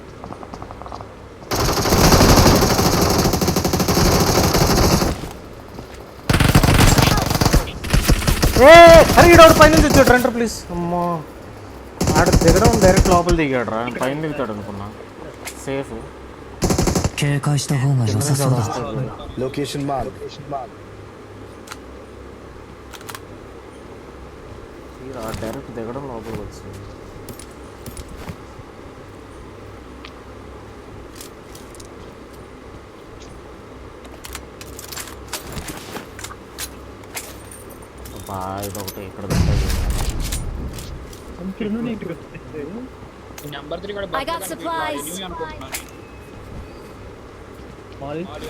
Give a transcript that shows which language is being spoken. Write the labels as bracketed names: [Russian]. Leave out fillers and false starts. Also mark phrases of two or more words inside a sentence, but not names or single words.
[Telugu] అరే ఈడోడు పైనుంచి వచ్చాడు రండి ప్లీజ్ అమ్మో ఆడ దిగడం డైరెక్ట్ లోపల దిగాడు రా పైన దిగుతాడు అనుకున్నా సేఫ్ [Japanese] 警戒した方が良さそうだ。 [English] Location mark. [Telugu] డైరెక్ట్ దిగడం లోపలికి వచ్చింది ఇదొకటి ఇక్కడ నెంబర్ 3 కూడా [English] I got supplies. [Telugu] అనుకుంటున్నాను మాలి